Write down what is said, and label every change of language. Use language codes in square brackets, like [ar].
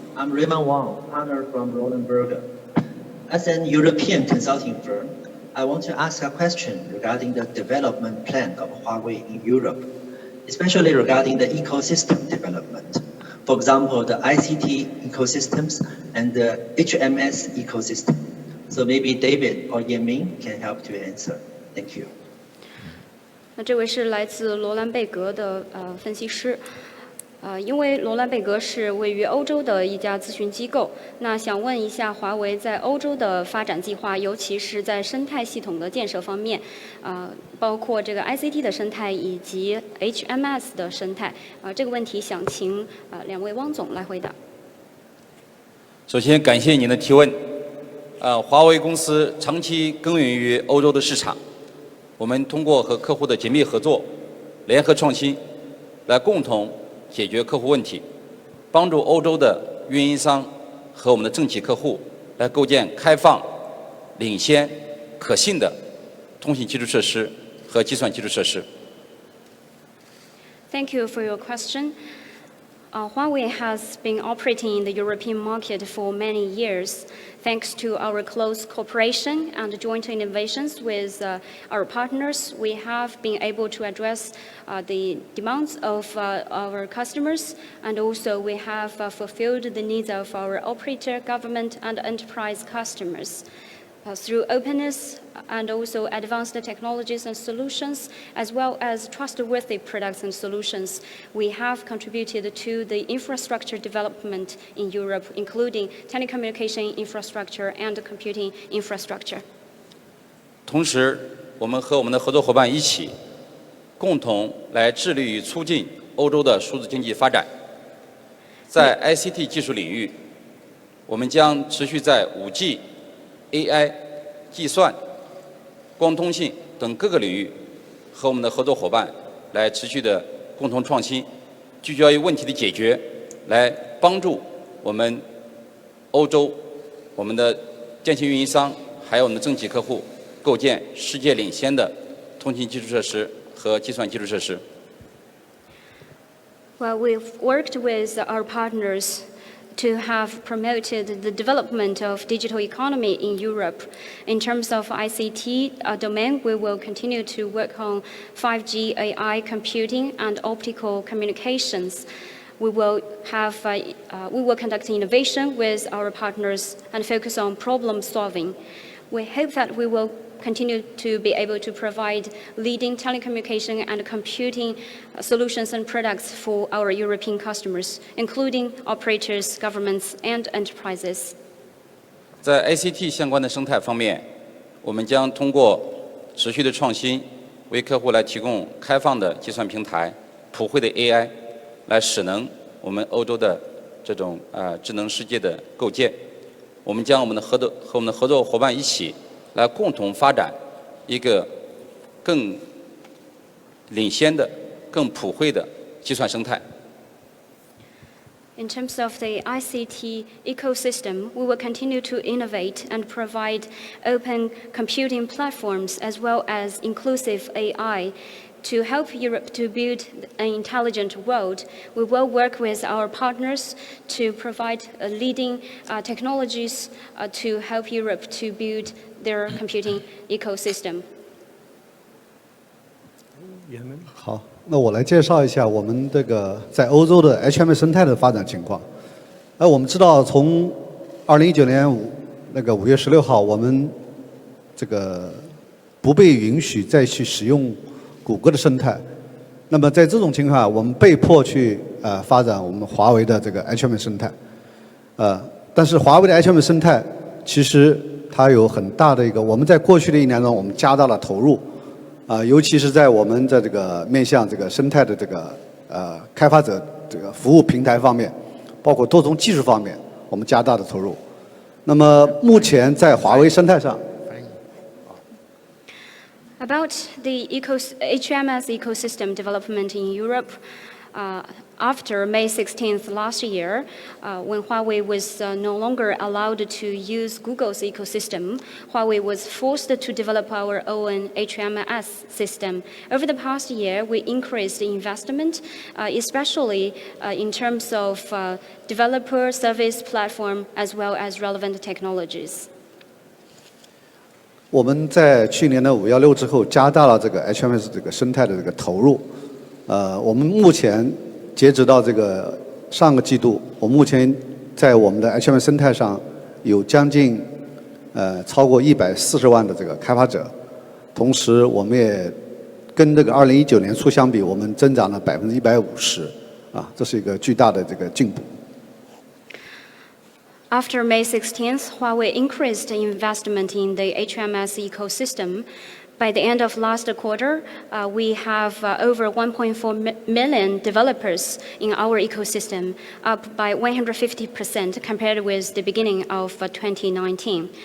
[en] I'm Raymond Wong, partner from Roland Berger. As an European consulting firm, I want to ask a question regarding the development plan of Huawei in Europe, especially regarding the ecosystem development. For example, the ICT ecosystems and the HMS ecosystem. So maybe David or Yanming can help to answer. Thank you. [zh] 那这位是来自罗兰贝格的分析师。因为罗兰贝格是位于欧洲的一家咨询机构，那想问一下华为在欧洲的发展计划，尤其是在生态系统的建设方面，包括这个 ICT 的生态以及 HMS 的生态，这个问题想请两位汪总来回答。首先感谢您的提问。华为公司长期耕耘于欧洲的市场，我们通过和客户的紧密合作、联合创新，来共同解决客户问题，帮助欧洲的运营商和我们的政企客户来构建开放、领先、可信的通信基础设施和计算基础设施。 [en] Thank you for your question. Huawei has been operating in the European market for many years. Thanks to our close cooperation and joint innovations with our partners, we have been able to address the demands of our customers, and also we have fulfilled the needs of our operator, government, and enterprise customers. Through openness and also advanced technologies and solutions, as well as trustworthy products and solutions, we have contributed to the infrastructure development in Europe, including telecommunication infrastructure and computing infrastructure. [zh] 同时，我们和我们的合作伙伴一起，共同来致力于促进欧洲的数字经济发展。在 ICT 技术领域，我们将持续在5G、AI、计算、光通信等各个领域，和我们的合作伙伴来持续的共同创新，聚焦于问题的解决，来帮助我们欧洲、我们的电信运营商，还有我们的政企客户，构建世界领先的通信基础设施和计算基础设施。 [en] Well, we've worked with our partners to have promoted the development of digital economy in Europe. In terms of ICT domain, we will continue to work on 5G, AI, computing, and optical communications. We will conduct innovation with our partners and focus on problem solving. We hope that we will continue to be able to provide leading telecommunication and computing solutions and products for our European customers, including operators, governments, and enterprises. [zh] 在 ICT 相关的生态方面，我们将通过持续的创新，为客户来提供开放的计算平台、普惠的 AI， 来使能我们欧洲的这种智能世界的构建。我们将和我们的合作伙伴一起，来共同发展一个更领先的、更普惠的计算生态。 [en] In terms of the ICT ecosystem, we will continue to innovate and provide open computing platforms as well as inclusive AI. To help Europe to build an intelligent world, we will work with our partners to provide leading technologies to help Europe to build their computing ecosystem. [zh] 好，那我来介绍一下我们这个在欧洲的 HMS 生态的发展情况。我们知道，从2019年5月16号，我们这个不被允许再去使用谷歌的生态，那么在这种情况下，我们被迫去发展我们华为的这个 HMI 生态。但是华为的 HMI 生态其实它有很大的一个，我们在过去的1年中，我们加大了投入，尤其是在我们的这个面向这个生态的这个开发者这个服务平台方面，包括多重技术方面，我们加大的投入。那么目前在华为生态上。 [en] About the HMS ecosystem development in Europe, after May 16th last year, when Huawei was no longer allowed to use Google's ecosystem, Huawei was forced to develop our own HMS system. Over the past year, we increased investment, especially in terms of developer service platform as well as relevant technologies. [zh] 我们在去年的516之后，加大了这个 HMS 这个生态的这个投入。我们目前截止到这个上个季度，我目前在我们的 HMS 生态上有将近超过140万的这个开发者，同时我们也跟这个2019年初相比，我们增长了150%，这是一个巨大的这个进步。 [en] After May 16th, Huawei increased investment in the HMS ecosystem. By the end of last quarter, we have over 1.4 million developers in our ecosystem, up by 150% compared with the beginning of 2019.